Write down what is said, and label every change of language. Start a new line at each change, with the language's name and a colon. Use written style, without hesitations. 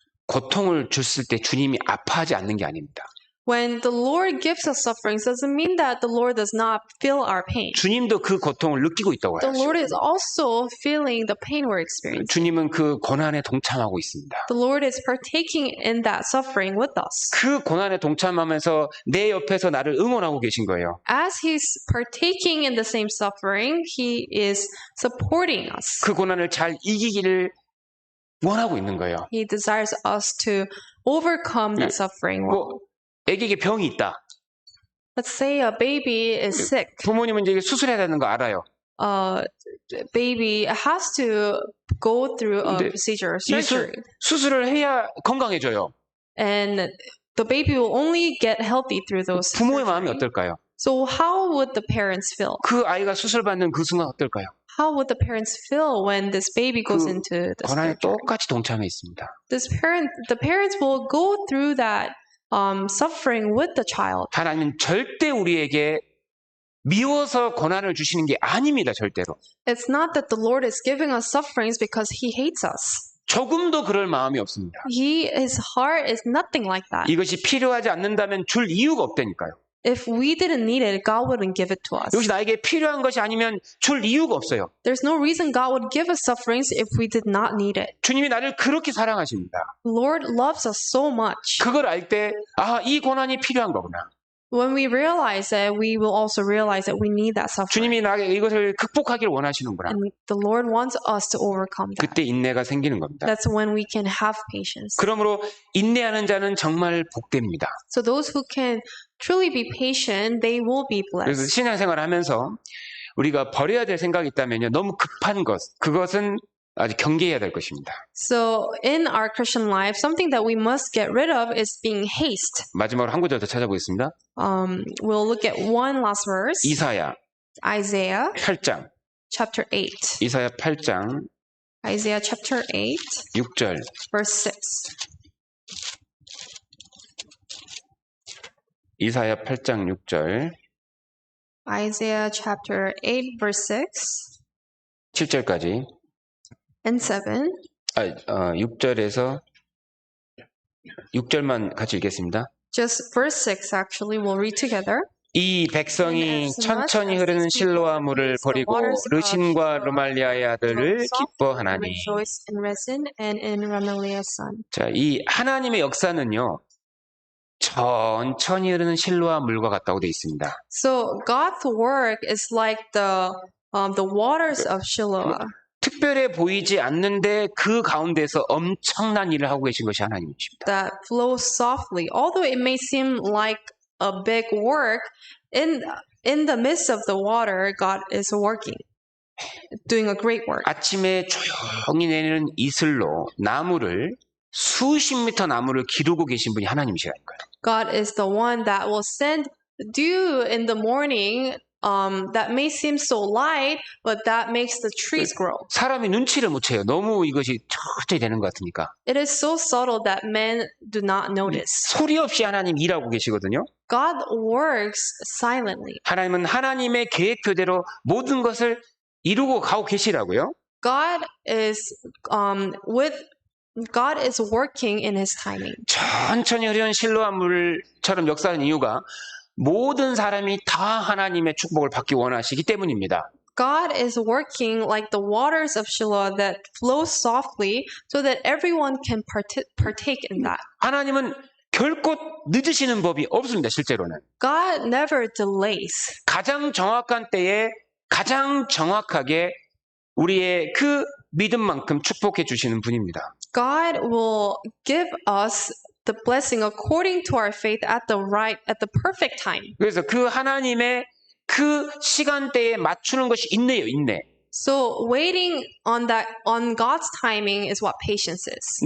Korean: 고통을 줬을 때 주님이 아파하지 않는 게 아닙니다.
English: When the Lord gives us sufferings, doesn't mean that the Lord does not feel our pain.
Korean: 주님도 그 고통을 느끼고 있다고
English: The Lord
Korean: 하죠.
English: is also feeling the pain we're experiencing.
Korean: 주님은 그 고난에 동참하고 있습니다.
English: The Lord is partaking in that suffering with us.
Korean: 그 고난에 동참하면서 내 옆에서 나를 응원하고 계신 거예요.
English: As He's partaking in the same suffering, He is supporting us.
Korean: 그 고난을 잘 이기기를 원하고 있는 거예요.
English: He desires us to overcome that suffering.
Korean: 뭐 애기에게 병이 있다.
English: Let's say a baby is sick.
Korean: 부모님은 이제 수술해야 되는 거 알아요.
English: Baby has to go through a
Korean: 근데
English: procedure,
Korean: 이
English: surgery.
Korean: 수술을 해야 건강해져요.
English: And the baby will only get healthy through those
Korean: 부모의 마음이
English: surgery.
Korean: 어떨까요?
English: So how would the parents feel?
Korean: 그 아이가 수술받는 그 순간 어떨까요?
English: How would the parents feel when this baby goes into the
Korean: 고난에
English: surgery?
Korean: 똑같이 동참해 있습니다.
English: The parents will go through that suffering with the child.
Korean: 하나님은 절대 우리에게 미워서 고난을 주시는 게 아닙니다. 절대로.
English: It's not that the Lord is giving us sufferings because He hates us.
Korean: 조금도 그럴 마음이 없습니다.
English: His heart is nothing like that.
Korean: 이것이 필요하지 않는다면 줄 이유가 없다니까요.
English: If we didn't need it, God wouldn't give it to us.
Korean: 이것이 나에게 필요한 것이 아니면 줄 이유가 없어요.
English: There's no reason God would give us sufferings if we did not need it.
Korean: 주님이 나를 그렇게 사랑하십니다.
English: The Lord loves us so much.
Korean: 그걸 알 때, 이 고난이 필요한 거구나.
English: When we realize it, we will also realize that we need that suffering.
Korean: 주님이 나에게 이것을 극복하기를 원하시는구나.
English: And the Lord wants us to overcome that.
Korean: 그때 인내가 생기는 겁니다.
English: That's when we can have patience.
Korean: 그러므로 인내하는 자는 정말 복됩니다.
English: So those who can truly be patient, they will be
Korean: 그래서
English: blessed.
Korean: 신앙생활을 하면서 우리가 버려야 될 생각이 있다면요. 너무 급한 것, 그것은 아주 경계해야 될 것입니다.
English: So in our Christian life, something that we must get rid of is being haste.
Korean: 마지막으로 한 구절 더 찾아보겠습니다.
English: We'll look at one last verse.
Korean: 이사야
English: Isaiah
Korean: 8장,
English: chapter 8.
Korean: 이사야 8장
English: Isaiah chapter 8,
Korean: 6절.
English: verse 6.
Korean: 이사야 8장 6절,
English: Isaiah chapter 8, verse 6
Korean: 7절까지.
English: and 7.
Korean: 6절에서 6절만 같이 읽겠습니다.
English: Just verse 6, actually, we'll read together.
Korean: 이 백성이 천천히 흐르는 실로아 물을 버리고 르신과 르말리아의 아들을 기뻐하나니.
English: Rejoice in Rezin and in Remaliah's son.
Korean: 자, 이 하나님의 역사는요, 천천히 흐르는 실로아 물과 같다고 되어 있습니다.
English: So God's work is like the waters of Shiloah.
Korean: 특별해 보이지 않는데 그 가운데서 엄청난 일을 하고 계신 것이 하나님이십니다.
English: That flows softly. Although it may seem like a big work, in the midst of the water, God is working, doing a great work.
Korean: 아침에 조용히 내리는 이슬로 나무를 수십 미터 나무를 기르고 계신 분이 하나님이시라니까요.
English: God is the one that will send dew in the morning. That may seem so light, but that makes the trees grow.
Korean: 사람이 눈치를 못 채요. 너무 이것이 천천히 되는 것 같으니까.
English: It is so subtle that men do not notice.
Korean: 소리 없이 하나님 일하고 계시거든요.
English: God works silently.
Korean: 하나님은 하나님의 계획표대로 모든 것을 이루고 가고 계시라고요.
English: God is working in His timing.
Korean: 천천히 흐르는 실로아 물처럼 역사하는 이유가 모든 사람이 다 하나님의 축복을 받기 원하시기 때문입니다.
English: God is working like the waters of Shiloah that flow softly so that everyone can partake in that.
Korean: 하나님은 결코 늦으시는 법이 없습니다. 실제로는.
English: God never delays.
Korean: 가장 정확한 때에 가장 정확하게 우리의 그 믿음만큼 축복해 주시는 분입니다.
English: God will give us the blessing according to our faith at the perfect time.
Korean: 그래서 그 하나님의 그 시간대에 맞추는 것이 인내예요, 인내.
English: So waiting on God's timing is what patience is.